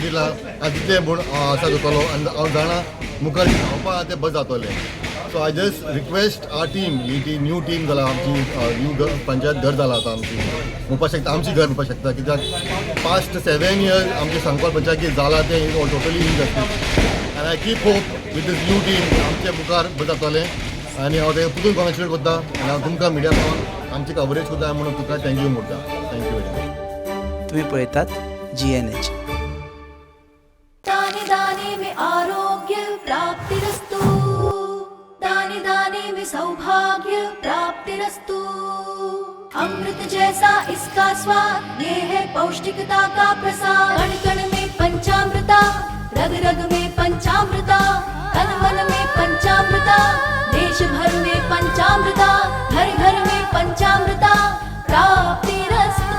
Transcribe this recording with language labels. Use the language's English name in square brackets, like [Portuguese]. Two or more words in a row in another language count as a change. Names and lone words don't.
[Konkani] दिला आनी तितले म्हूण आसा जातलो आनी हांव जाणा मुखार धांवपाक ते बरें जातलें [English] so I just request our team [Konkani] ही [English] new team [Konkani] जाला आमची न्यू पंचायत घर जाला आतां आमची म्हणपाक शकता आमची घर म्हणपाक शकता कित्याक [English] past 7 years [Konkani] आमचे सांकवाल पंचायत जाला ते [English] totally injustice [Konkani] आनी [English] I keep hope with this new team [Konkani] आमचे मुखार बरें जातलें आनी हांव ते परतून कॉंग्रॅच्युलेट करता आनी हांव तुमकां मिडिया पावन आमची कवरेज करता म्हणून तुका थँक्यू म्हणटा [English] thank you very much [Konkani] तुम्ही पळयतात GNH [Hindi] दाने दाने में आरोग्य प्राप्तिरस्तु दाने दाने में सौभाग्य प्राप्तिरस्तु अमृत जैसा इसका स्वाद ये है पौष्टिकता का प्रसाद कण कण में पंचामृता रग रग में पंचामृता, तन मन में पंचामृता, देश भर में पंचामृता, घर घर में पंचामृता, प्राप्तिरस्तु।